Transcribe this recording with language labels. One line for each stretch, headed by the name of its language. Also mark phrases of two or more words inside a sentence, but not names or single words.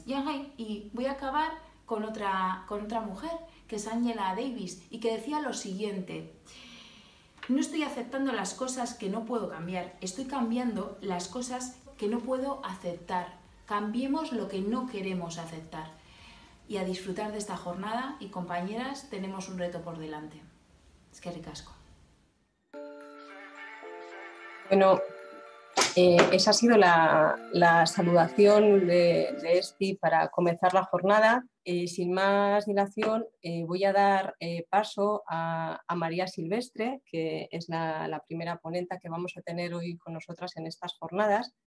Spanish: Y voy a acabar con otra mujer, que es Angela Davis, y que decía lo siguiente: no estoy aceptando las cosas que no puedo cambiar, estoy cambiando las cosas que no puedo aceptar. Cambiemos lo que no queremos aceptar. Y a disfrutar de esta jornada, y compañeras, tenemos un reto por delante.
Basque: Eskerrik asko.
Spanish: Bueno, esa ha sido la saludación de Esti para comenzar la jornada. Sin más dilación, voy a dar paso a María Silvestre, que es la primera ponente que vamos a tener hoy con nosotras en estas jornadas.